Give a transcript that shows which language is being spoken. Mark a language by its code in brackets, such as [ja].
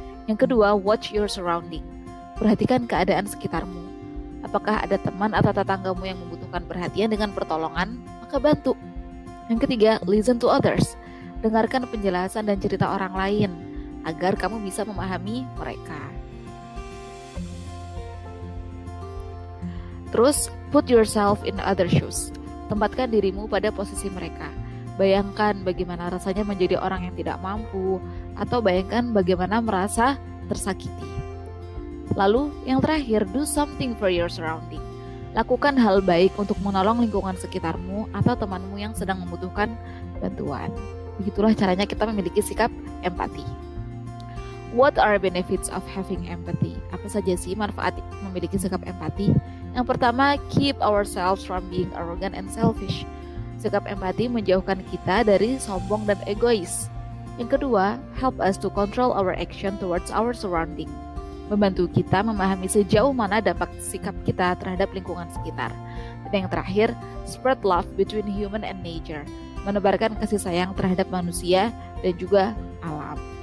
[id] Yang kedua, [en] watch your surrounding. [id] Perhatikan keadaan sekitarmu. Apakah ada teman atau tetanggamu yang membutuhkan perhatian dengan pertolongan? Maka bantu. Yang ketiga, [en] listen to others. [id] Dengarkan penjelasan dan cerita orang lain agar kamu bisa memahami mereka. Terus, [en] put yourself in other shoes. [id] Tempatkan dirimu pada posisi mereka. Bayangkan bagaimana rasanya menjadi orang yang tidak mampu, atau bayangkan bagaimana merasa tersakiti. Lalu, yang terakhir, [en] do something for your surrounding. [id] Lakukan hal baik untuk menolong lingkungan sekitarmu atau temanmu yang sedang membutuhkan bantuan. Begitulah caranya kita memiliki sikap empati. [en] What are benefits of having empathy? [id] Apa saja sih manfaat memiliki sikap empati? Yang pertama, [en] keep ourselves from being arrogant and selfish. [id] Sikap empati menjauhkan kita dari sombong dan egois. Yang kedua, [en] help us to control our action towards our surrounding. [id] Membantu kita memahami sejauh mana dampak sikap kita terhadap lingkungan sekitar. Dan yang terakhir, [en] spread love between human and nature. [id] Menebarkan kasih sayang terhadap manusia dan juga alam.